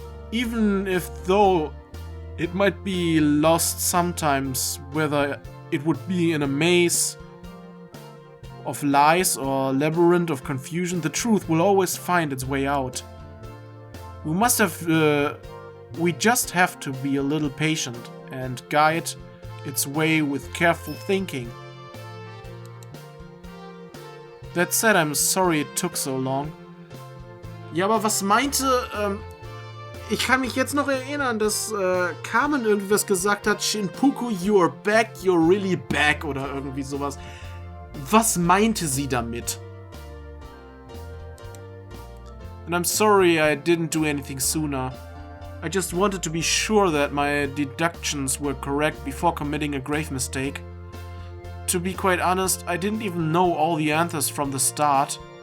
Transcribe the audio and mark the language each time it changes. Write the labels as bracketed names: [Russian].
[English] Even if though it might be lost sometimes whether it would be in a maze of lies or labyrinth of confusion, the truth will always find its way out. We just have to be a little patient and guide its way with careful thinking. That said, I'm sorry it took so long. [German] Ja, aber was meinte, ich kann mich jetzt noch erinnern, dass Carmen irgendwie was gesagt hat, Shinpuku, [English] you're back, you're really back [German] oder irgendwie sowas. Was meinte sie damit? [English] And I'm sorry I didn't do anything sooner. I just wanted to be sure that my deductions were correct before committing a grave mistake. To be quite honest, I didn't even know all the answers from the start.